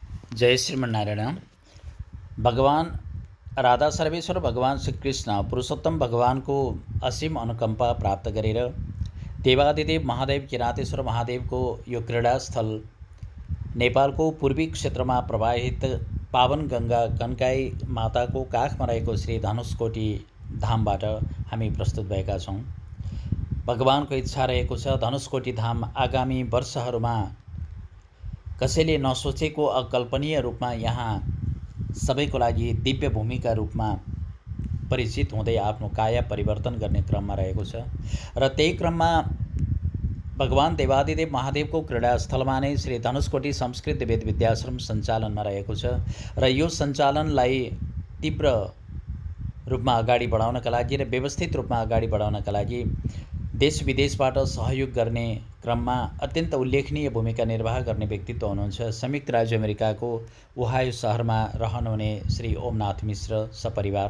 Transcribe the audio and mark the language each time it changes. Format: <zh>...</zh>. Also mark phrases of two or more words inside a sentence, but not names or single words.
<ne>जय श्रीमन्नारायण। भगवान राधा सर्वेश्वर भगवान श्री कृष्ण पुरुषोत्तम भगवान को असीम अनुकंपा प्राप्त गरेर देवादिदेव महादेव किरातेश्वर महादेव को यो क्रीडा स्थल नेपालको पूर्वी क्षेत्रमा प्रवाहित पावन गंगा कन्काई माताको काखमा रहेको श्री धनुषकोटी धामबाट हामी प्रस्तुत भएका छौँ। भगवानको इच्छा रहेको छ धनुषकोटी धाम आगामी वर्षहरूमा कसैले नसोचेको अकल्पनीय रूपमा यहाँ सबैको लागि दिव्य भूमिका रूपमा परिचित हुँदै आफ्नो काया परिवर्तन गर्ने क्रममा रहेको छ र त्यही क्रममा भगवान देवादिदेव महादेवको क्रीडास्थलमा नै श्री धनुषकोटी संस्कृत वेद विद्याश्रम सञ्चालनमा रहेको छ र यो सञ्चालनलाई तीव्र रूपमा अगाडि बढाउनका लागि र व्यवस्थित रूपमा अगाडि बढाउनका लागि देश विदेशबाट सहयोग गर्ने क्रममा अत्यन्त उल्लेखनीय भूमिका निर्वाह गर्ने व्यक्तित्व हुनुहुन्छ संयुक्त राज्य अमेरिकाको ओहायो शहरमा रहनुहुने श्री ओमनाथ मिश्र सपरिवार।</ne>